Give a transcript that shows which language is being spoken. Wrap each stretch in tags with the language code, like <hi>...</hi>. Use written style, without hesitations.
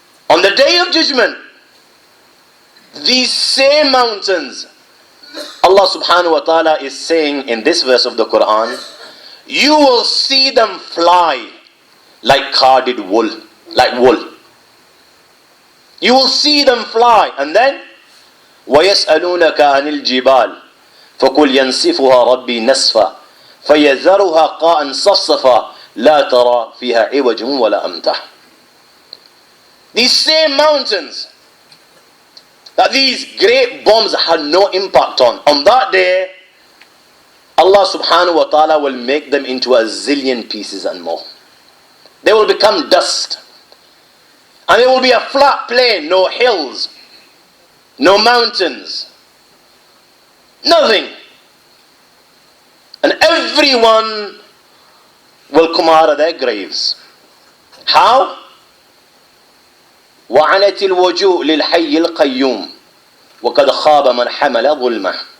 <en>On the day of judgment, these same mountains, Allah subhanahu wa ta'ala is saying in this verse of the Quran, you will see them fly like carded wool, like wool. You will see them fly, and then</en> <ar>وَيَسْأَلُونَكَ عَنِ الْجِبَالِ فَقُلْ يَنْسِفُهَا رَبِّي نَسْفًا فَيَذَرُهَا قَاعًا صَفْصَفًا لَا تَرَى فِيهَا عِوَجٌ وَلَا أَمْتًا.</ar> <en>These same mountains that these great bombs had no impact on that day, Allah subhanahu wa ta'ala will make them into a zillion pieces and more. They will become dust. And it will be a flat plain, no hills, no mountains, nothing. And everyone will come out of their graves. How?</en> <ar>وعنت الوجوه للحي القيوم وقد خاب من حمل ظلمه.</ar>